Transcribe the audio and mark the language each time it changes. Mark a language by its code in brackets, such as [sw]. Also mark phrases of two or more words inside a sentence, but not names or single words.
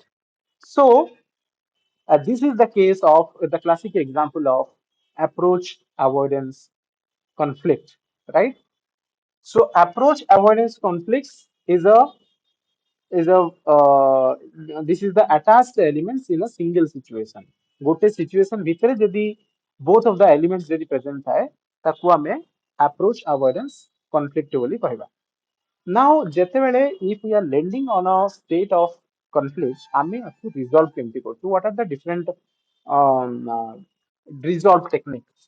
[en] So, this is the case of the classic example of approach avoidance conflict, right? So approach avoidance conflicts is a this is the attached elements in a single situation. [or] ଗୋଟେ situation ଭିତରେ ଯଦି [en] both of the elements [or] ଯଦି present ଥାଏ ତାକୁ ଆମେ [en] approach avoidance conflict [or] ବୋଲି କହିବା. [en] Now ଯେତେବେଳେ if we are landing on a state of conflict [or] ଆମେ ଆକୁ [en] resolve [or] କେମିତି କରୁଛୁ? [en] What are the different resolve techniques?